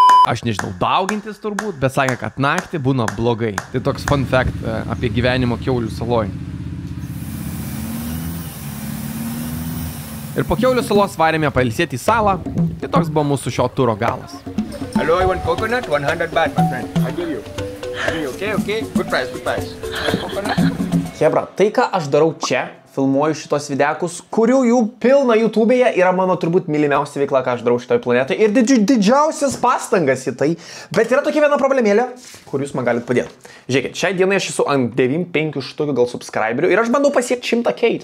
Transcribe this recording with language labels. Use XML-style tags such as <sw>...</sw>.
<lt>Aš nežinau, daugintis turbūt, bet sakė, kad naktį būna blogai. Tai toks fun fact apie gyvenimo Kiaulių saloj. Ir po Kiaulių salos varėme pailsėti į salą. Tai toks buvo mūsų šio turo galas.</lt> <en>Hello, I want coconut, 100 baht, my friend. I give you. Okay. Good price. Coconut.</en> <lt>Chebra, tai ką aš darau čia, filmuoju šitos videkus, kurių jų pilna YouTube'e, yra mano turbūt mylimiausia veikla, ką aš darau šitoj planetoje. Ir didžiausias pastangas į tai. Bet yra tokia viena problemėlė, kur jūs man galite padėti. Žiūrėkit, šiai dienai aš esu ant 9-5 štukių gal subscriberių ir aš bandau pasiekti 100K.</lt>